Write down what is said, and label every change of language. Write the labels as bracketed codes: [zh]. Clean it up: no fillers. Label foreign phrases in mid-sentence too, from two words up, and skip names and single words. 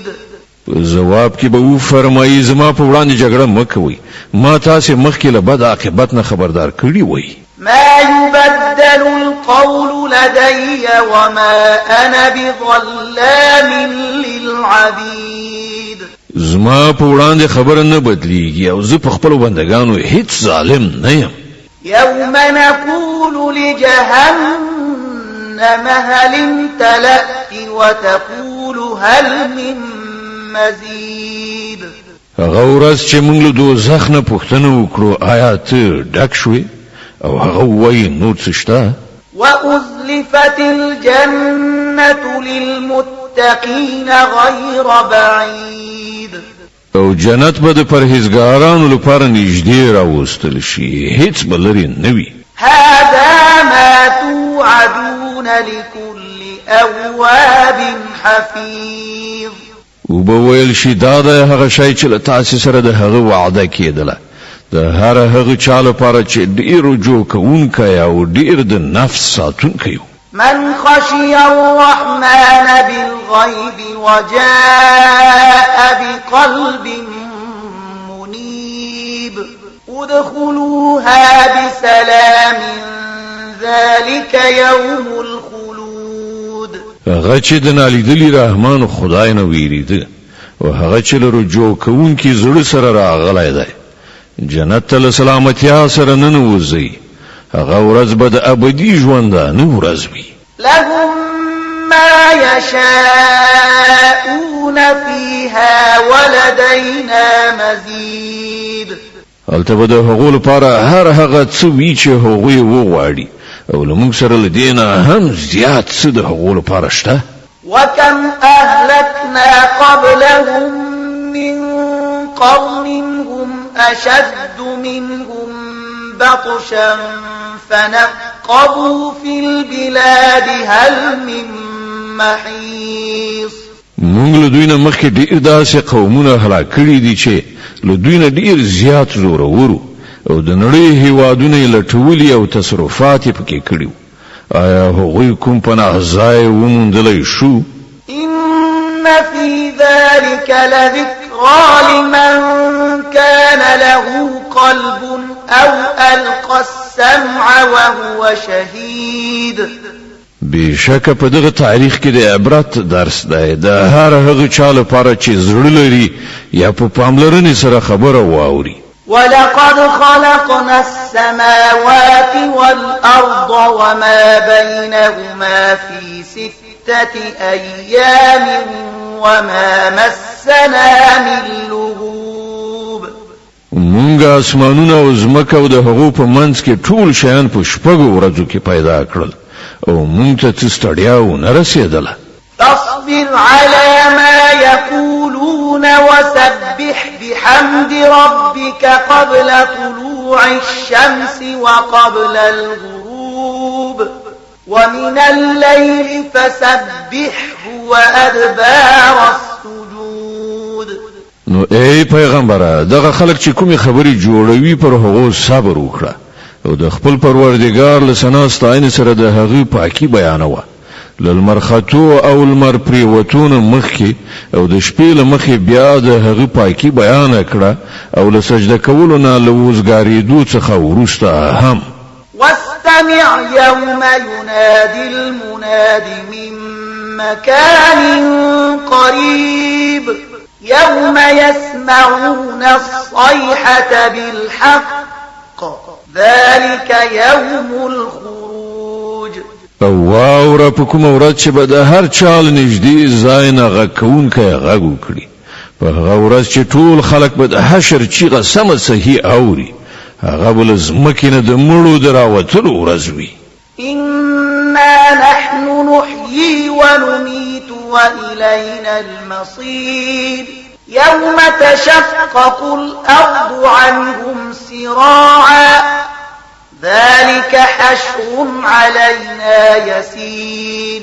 [ps] جواب کې به و فرمایي زما په وړاندې جګړه مکوئ، ما تاسې مخکې له بد عاقبت نه خبردار کړي وئ. [ar] ما يبدل القول لدي وما أنا بظلام للعبيد. [ps] زما په وړاندې خبره نه بدلیږي او زه په خپلو بندګانو هیڅ ظالم نه یم. [ar] يوم نقول لجهنم هل امتلأت وتقول هل من مزيد. [ps] هغه ورځ چې موږ له دوزخ نه پوښتنه وکړو آیا ته ډک شوې او هغه وایي نور څه شته. [ar] وأزلفت الجنة للمتقين غير بعيد. [ps] او جنت به د پرهیزګارانو لپاره نږدې راوستل شي هیڅ به لرې نه وي. [ar] هذا ما توعدون لكل أواب حفيظ. [ps] وبویل شي دا د هغه شی چې له تاسو سره د هغه وعده کېدله د هر هغه چا لپاره چې ډیر رجوع کوونکی او ډیر د نفس ساتونکی وي. [ar] من خشي الرحمن بالغيب وجاء بقلب منيب ادخلوها بسلام ذلك يوم الخلود. [ps] هغه چې د نالیدلي رحمان خدای نه ویریده او هغه چې له رجوع کوونکي زړه سره راغلی دی جنت ته سلامتیا سره ننوځي. هغه ورځ به د ابدي ژوندانه ورځ وي. [ar] لهم ما يشاءون فيها ولدينا مزيد. [ps] هلته به د هغو لپاره هر هغه څه وي چې هغوی وغواړي او له موږ سره له دې نه هم زیات څه د هغو لپاره شته. [ar] وكم أهلكنا قبلهم من قرن هم أشد منهم بطشا فنقبوا في البلاد هل من محيص. [ps] موږ له دوی نه مخکې ډېر داسې قومونه هلاک کړي دي چې له دوی نه ډېر زیات زورور او د نړۍ هیوادونه یې لټولي او تصرفات یې پکې کړي. آیا هغوی کوم پناه ځای وموندلی شو؟ [ar] إن في ذلك لذكرى لمن كان له قلب أو ألقى السمع وهو شهيد. [ps] بشک په دغه تاریخ کې د عبرت درس دی د هر هغه چا لپاره چې زړه لري یا په پاملرنې سره خبره واوري. [ar] ولقد خلقنا السماوات والأرض وما بينهما في 6 أيام وما مسنا من لغوب. [ps] مونږ اسمانونه او ځمکه او د هغو په منځ کې ټول شیان په شپږو ورځو کې پیدا کړل او مونږ ته څه ستړیا ونه رسېدله. [ar] فاصبر على ما يقولون وسبح بحمد ربك قبل طلوع الشمس وقبل الغروب ومن الليل فسبحه وأدبار السجود. [ps] نو ای پیغمبره دغه خلک چې کومې خبرې جوړوي پر هغو صبر وکړه او د خپل پروردګار له ثنا ستاینې سره د هغې پاکي بیانوه. للمر خطو او المر پریوتون مخی او د شپې له مخې بیا د هغې پاکي بیان کړه او له سجده کولو نه له وزګارېدو څخه وروسته هم. [ar] واستمع يوم ينادي المناد من مكان قريب يوم يسمعون الصيحة بالحق ذلك يوم الخروج. [ps] او واوره په کومه ورځ چې به د هر چا له نږدې ځای نه غږ کوونکی غږ وکړي په هغه ورځ چې ټول خلک به د حشر چیغه سمه صحیح اوري هغه به له ځمکې نه د مړو د راوتلو ورځ وي. [ar] إنا نحن نحيي ونميت وإلينا المصير يوم تشقق الأرض عنهم سراعا ذلك حشر علينا يسير.